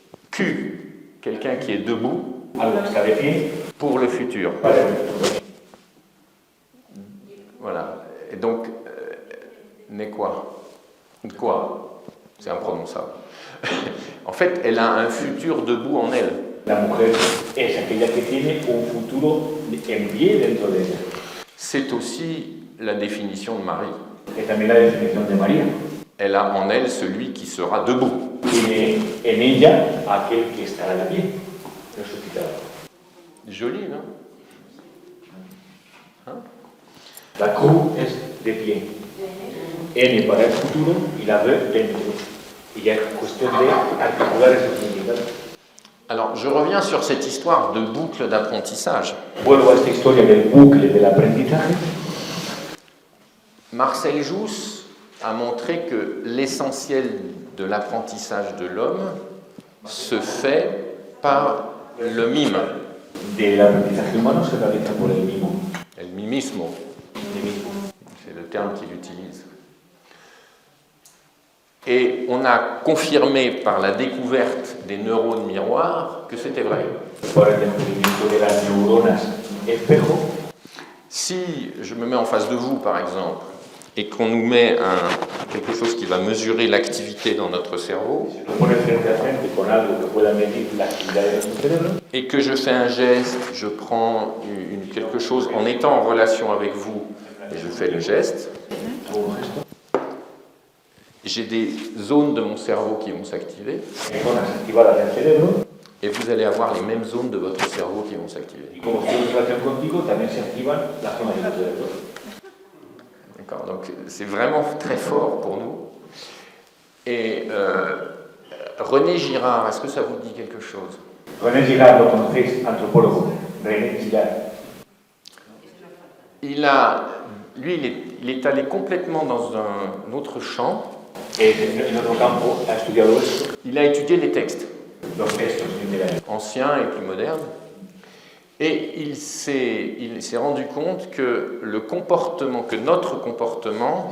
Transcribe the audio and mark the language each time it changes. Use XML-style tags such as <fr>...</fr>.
<fr>Q, quelqu'un qui est debout,</fr> <es>algo que está de pie,</es> <fr>pour le futur.</fr> <es>para el futuro.</es> <fr>Voilà. Et donc, n'est quoi? Quoi? C'est imprononçable. En fait, elle a un futur debout en elle.</fr> <es>La mujer es aquella que tiene un futuro en pie dentro de ella.</es> <fr>C'est aussi la définition de Marie.</fr> <es>Es también la definición de María.</es> <fr>Elle a en elle celui qui sera debout.</fr> <es>Tiene en ella aquel que estará de pie, resucitado.</es> <fr>Joli, non?</fr> <es>La cruz es de pie. N para el futuro y la B dentro. Y ya es cuestión de articular esos significados.</es> <fr>Alors, je reviens sur cette histoire de boucle d'apprentissage.</fr> <es>Vuelvo a esta historia del bucle del aprendizaje.</es> <fr>Marcel Jousse a montré que l'essentiel de l'apprentissage de l'homme se fait par le mime.</fr> <es>Del aprendizaje humano se realiza por el mimo. El mimismo, El mismo.</es> <fr>c'est le terme qu'il utilise. Et on a confirmé par la découverte des neurones miroirs que c'était vrai.</fr> <es>Por el descubrimiento de las neuronas espejo.</es> <fr>Si je me mets en face de vous, par exemple, et qu'on nous met quelque chose qui va mesurer l'activité dans notre cerveau,</fr> <es>Si lo pones frente a frente con algo que pueda medir la actividad de nuestro cerebro,</es> <fr>et que je fais un geste, je prends quelque chose en étant en relation avec vous, et je fais le geste,</fr> <es>hago un gesto,</es> <fr>j'ai des zones de mon cerveau qui vont s'activer,</fr> <es>hay zonas activadas del cerebro,</es> <fr>et vous allez avoir les mêmes zones de votre cerveau qui vont s'activer.</fr> <es>y como estoy en relación contigo, también se activan las zonas del cerebro.</es> <fr>D'accord, donc c'est vraiment très fort pour nous. Et René Girard, est-ce que ça vous dit quelque chose?</fr> <es>René Girard, lo conocéis, antropólogo. René Girard.</es> <fr>Il est allé complètement dans un autre champ.</fr> <es>En otro campo ha estudiado esto,</es> <fr>Il a étudié les textes,</fr> <es>los textos literarios.</es> <fr>anciens et plus modernes. Et il s'est rendu compte que notre comportement</fr>